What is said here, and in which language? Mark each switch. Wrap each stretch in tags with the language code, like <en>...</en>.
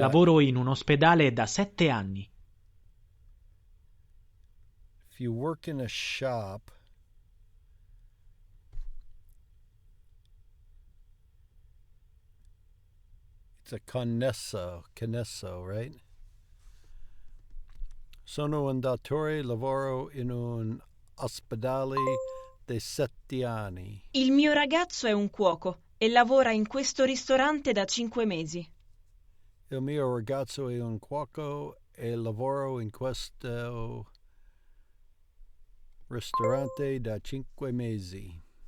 <it>Lavoro in un ospedale da 7 anni.</it> <en>If you work in a shop, it's a connesso, right?</en> <it>Sono un dottore, lavoro in un ospedale da 7 anni. Il mio ragazzo è un cuoco e lavora in questo ristorante da 5 mesi. Il mio ragazzo è un cuoco e lavoro in questo ristorante da 5 mesi.</it>